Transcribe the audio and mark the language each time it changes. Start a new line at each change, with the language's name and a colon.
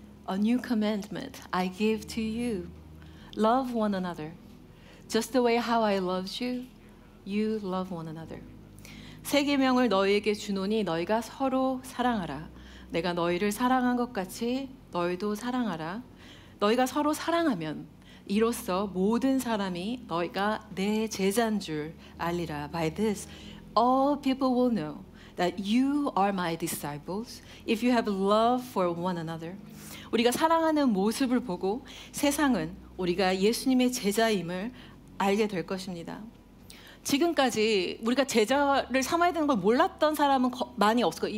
English: A new commandment I give to you. Love one another. Just the way how I loved you, you love one another.
Korean: 새 계명을 너희에게 주노니 너희가 서로 사랑하라. 내가 너희를 사랑한 것 같이 너희도 사랑하라. 너희가 서로 사랑하면 이로써 모든 사람이 너희가 내 제자인 줄 알리라.
English: By this, all people will know that you are my disciples if you have love for one another.
Korean: 우리가 사랑하는 모습을 보고 세상은 우리가 예수님의 제자임을 알게 될 것입니다. 지금까지 우리가 제자를 삼아야 되는 걸 몰랐던 사람은 많이 없을 거예요.